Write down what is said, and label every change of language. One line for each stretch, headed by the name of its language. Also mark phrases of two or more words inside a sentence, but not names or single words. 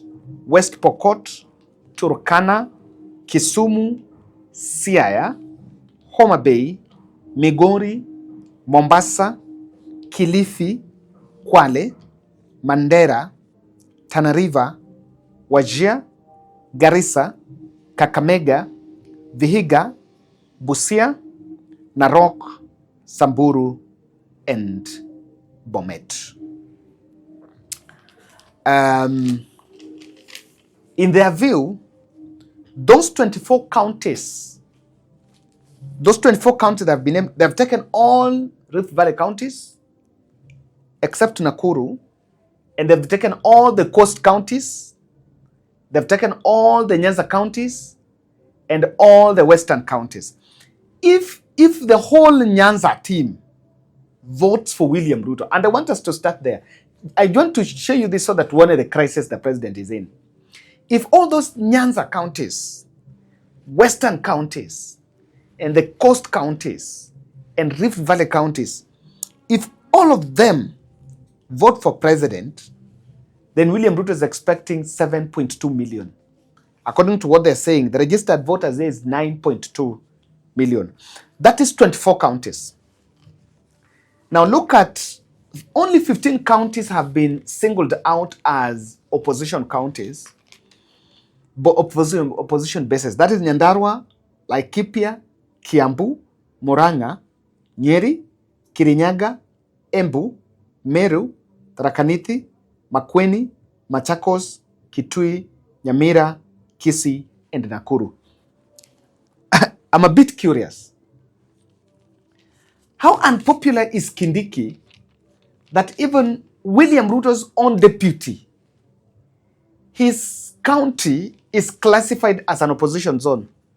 English: West Pokot, Turkana, Kisumu, Siaya, Homa Bay, Migori, Mombasa, Kilifi, Kwale, Mandera, Tana River, Wajir, Garissa, Kakamega, Vihiga, Busia, Narok, Samburu, and Bomet. In their view, those 24 counties that have been named, they've taken all Rift Valley counties except Nakuru, and they've taken all the coast counties, they've taken all the Nyanza counties, and all the western counties. If the whole Nyanza team votes for William Ruto, and I want us to start there. I want to show you this so that one of the crises the president is in. If all those Nyanza counties, western counties, and the coast counties, and Rift Valley counties, if all of them vote for president, then William Ruto is expecting 7.2 million. According to what they're saying, the registered voters there is 9.2 million. That is 24 counties. Now look at, only 15 counties have been singled out as opposition counties, but opposition bases. That is Nyandarua, Laikipia, Kiambu, Murang'a, Nyeri, Kirinyaga, Embu, Meru, Tharaka Nithi, Makueni, Machakos, Kitui, Nyamira, Kisii, and Nakuru. I'm a bit curious. How unpopular is Kindiki that even William Ruto's own deputy, his county is classified as an opposition zone?